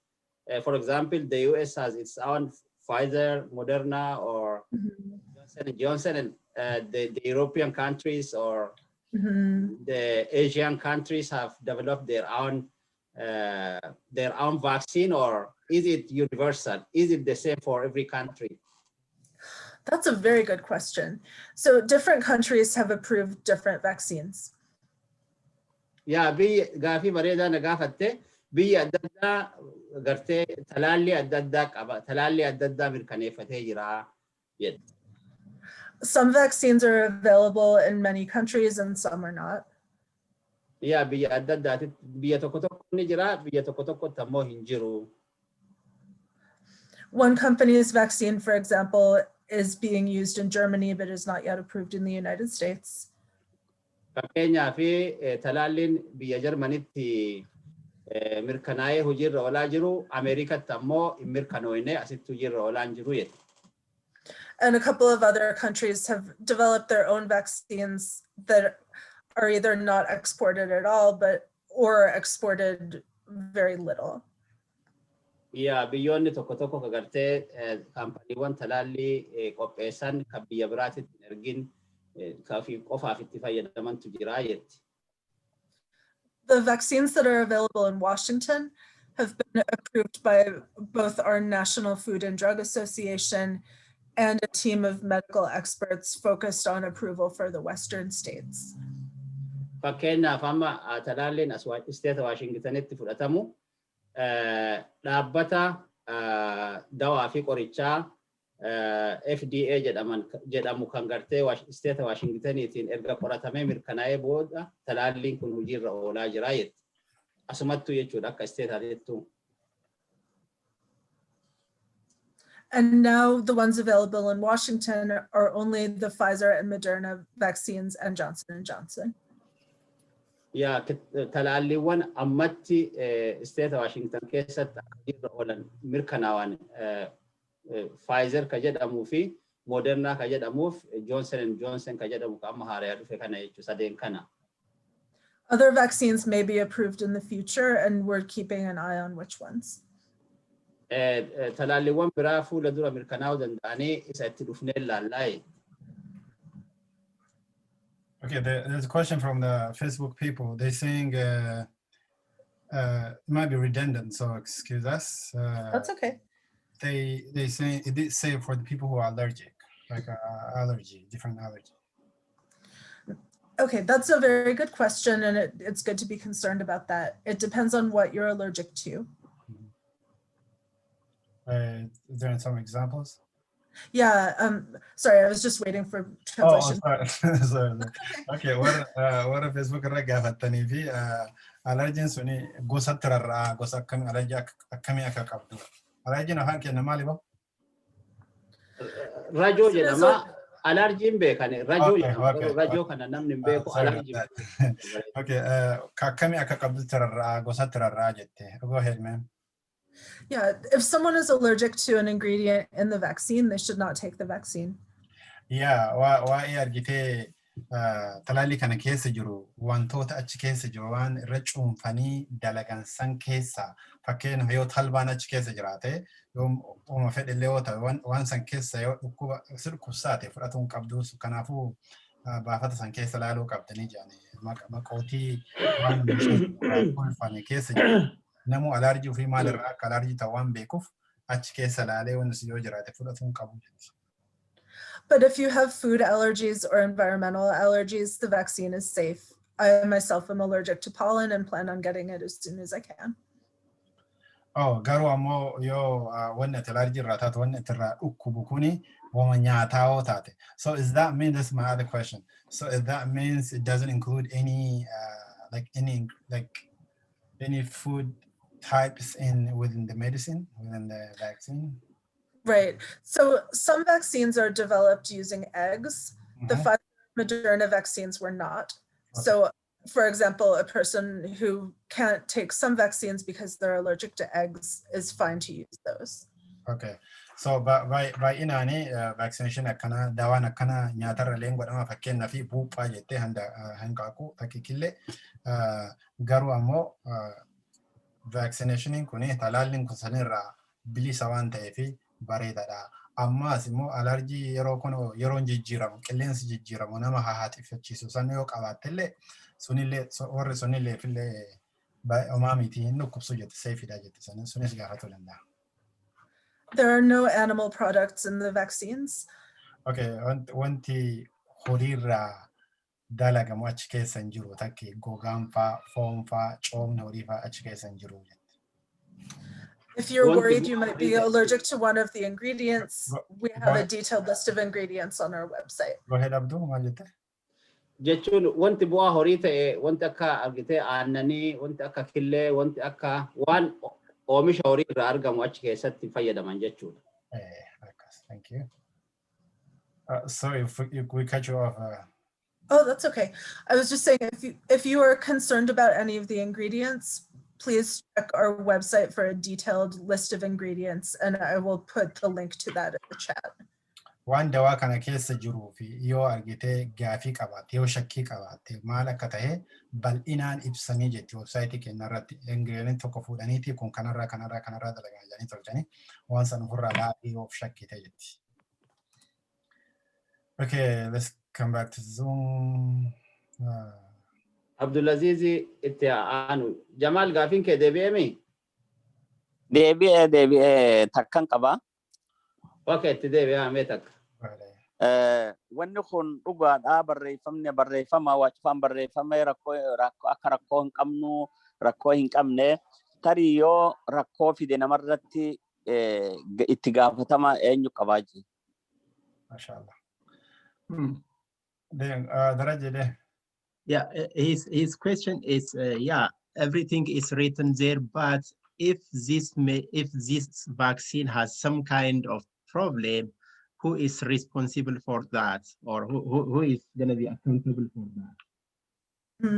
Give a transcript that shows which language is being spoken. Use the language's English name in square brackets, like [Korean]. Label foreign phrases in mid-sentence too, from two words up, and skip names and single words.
[English] For example, the US has its own Pfizer, Moderna, or Johnson, and the European countries or the Asian countries have developed their own vaccine, or is it universal? Is it the same for every country? That's a very good question. So different countries have approved different vaccines. Yeah, [Oromo] gaafi bareedaa na gaafatte biyya adda addaa gartee talaalli adda addaa qaba. Talaalli adda addaa mirkaneeffatee jira jedhe. [English] Some vaccines are available in many countries and some are not. Yeah, [Oromo] biyya adda addaati biyya tokko tokko ni jira, biyya tokko tokko ammoo hin jiru. [English] One company's vaccine, for example, is being used in Germany, but is not yet approved in the United States. [Oromo] Fakkeenyaa fi talaalliin biyya Jarmanitti mirkanaa'ee hojiirra oolaa jiru, Ameerikatti ammoo hin mirkanoofne asitti hojiirra oolaa hin jiru jedhe. [English] And a couple of other countries have developed their own vaccines that are either not exported at all, or exported very little. Yeah, [Oromo] biyyoonni tokko tokko kagartee kaampaniiwwan talaallii qopheessan kan biyya biraatitti ergin kaafi qofaaf itti fayyadamantu jira jetti. [English] The vaccines that are available in Washington have been approved by both our National Food and Drug Association and a team of medical experts focused on approval for the Western states. [Oromo] Fakkeenyaaf amma talaalliin as isteeta Waashingtanitti fudhatamu dhaabbata dawaa fi qorichaa FDA jedhamu kan gartee isteeta Waashingtaniitiin erga qoratamee mirkanaa'ee booda talaalliin kun hojiirra oolaa jira jetti. Asumattuu jechuudha akka isteetaatittu. [English] And now the ones available in Washington are only the Pfizer and Moderna vaccines and Johnson & Johnson. Yeah, [Oromo] talaalliiwwan ammatti isteeta Washington keessatti hojiirra oolan mirkanaa'an Pfizer ka jedhamuu fi Moderna ka jedhamuuf Johnson & Johnson ka jedhamu ka amma haaraa dhufe kana jechuudha sadeen kana. [English] Other vaccines may be approved in the future, and we're keeping an eye on which ones. [Oromo] Talaalliiwwan biraa fuula dura mirkanaa'uu danda'anii isa itti dhufnee ilaallaa. [English] Okay, there's a question from the Facebook people. They're saying it might be redundant, so excuse us. That's okay. They say it did say for the people who are allergic, like allergy, different allergy. Okay, that's a very good question, and it's good to be concerned about that. It depends on what you're allergic to. Is there some examples? Yeah, sorry, I was just waiting for translation. Oh, sorry. Okay, what if [Oromo] Facebook raggafattanii fi allergiin suni gosa tirarraa gosa akkamii akka qabdu. Allergiin afaan kenna maali ba? Rajo jedhama allergiin beekani rajo [English] Okay, [Oromo] jedhama [English] okay, [Oromo] rajo kana namni hin beeku [English] sorry about [Oromo] allergiin. [English] that. [Oromo] Okay, akkami akka qabdu tirarraa gosa tirarraa jette. [English] Go ahead, ma'am. Yeah, if someone is allergic to an ingredient in the vaccine, they should not take the vaccine. Yeah, waa'ee argitee talaalli kana keessa jiru wantoota achi keessa jiru waan irra cuunfanii dalagan san keessa fakkeenyaaf yoo talbaan achi keessa jiraate yoo uuma fedhillee yoo ta'e waan san keessa yoo dhukkuba dhukkubsaate fudhatuu hin qabdu kanaafuu baafata san keessa laaluu qabdanii jedhani maqootii waan cuunfame keessa jiru namu alaarjii ofii maalirraa akka alaarjii ta'u waan beekuuf achi keessa laalee wanti yoo jiraate fudhatuu hin qabu jechuudha. But if you have food allergies or environmental allergies, the vaccine is safe. I myself am allergic to pollen and plan on getting it as soon as I can. [Oromo] Oh, garuu ammoo yoo wanni ati allergy irraa taate wanni ati irraa dhukkubu kuni wama nyaataa taate. [English] So is that mean, that's my other question. So if that means it doesn't include any any food types within the medicine, within the vaccine? Right. So some vaccines are developed using eggs. The Pfizer Moderna vaccines were not. Okay. So for example, a person who can't take some vaccines because they're allergic to eggs is fine to use those. Okay. [Oromo] So by inaani vaccination akkana dawaan akkana nyaatarra leen godhama fakkeenyaa fi buuphaa jettee hanqaaquu takkikillee garuu ammoo vaccinationiin kun talaalliin kun sanirraa bilisa waan ta'eefi bareedaadha. Ammaas immoo alarjii yeroo jijjiiramu qilleensi jijjiiramu nama hahaatifachiisu san yoo qabaattellee sunillee warri sunillee fillee homaa miti hin dhukkubsu jette seefidha jette sunis gaafatuu danda'a. [English] There are no animal products in the vaccines. [Oromo] Okay, wanti horiirraa dalagamu achi keessa hin jiru takki gogaan faa, foon faa, coomni horii faa achi keessa hin jiru. [English] If you're worried you might be allergic to one of the ingredients, we have a detailed list of ingredients on our website. Go ahead, Abdul. [Oromo] Jechuun wanti bu'aa horii ta'e wanti akka argitee aannanii, wanti akka killee, wanti akka waan oomisha horii irraa argamu achi keessatti fayyadaman jechuudha. [English] Thank you. Sorry if we cut you off. Oh, that's okay. I was just saying if you are concerned about any of the ingredients, please check our website for a detailed list of ingredients, and I will put the link to that in the chat. [Oromo] Waan dawaa kana keessa jiruu fi yoo argitee gaafii qabaatte yoo shakkii qabaatte maal akka ta'e bal'inaan ibsanii jetti websaayitii keenya irratti ingredient tokko fuudhaniiti kun kanarraa dalagaa jedhanii tolchanii waan san ofirraa laafii of shakkii ta'e jetti. [English] Okay, let's come back to Zoom. [Oromo] Abdulaziz itti aanu. Jamal gaafin kee deebi'ee mi? Deebi'ee takkan qaba. Okay, itti deebi'ee mee takka. Wanni kun dhugaadhaa barreeffama waacifaan barreeffamee rakkoo akka rakkoo hin qabnu rakkoo hin qabne tarii yoo rakkoo fide namarratti itti gaafatama eenyu qabaa jiru. Mashallah. Darajede. [English] Yeah, his question is, yeah, everything is written there, but if this vaccine has some kind of problem, who is responsible for that, or who is going to be accountable for that?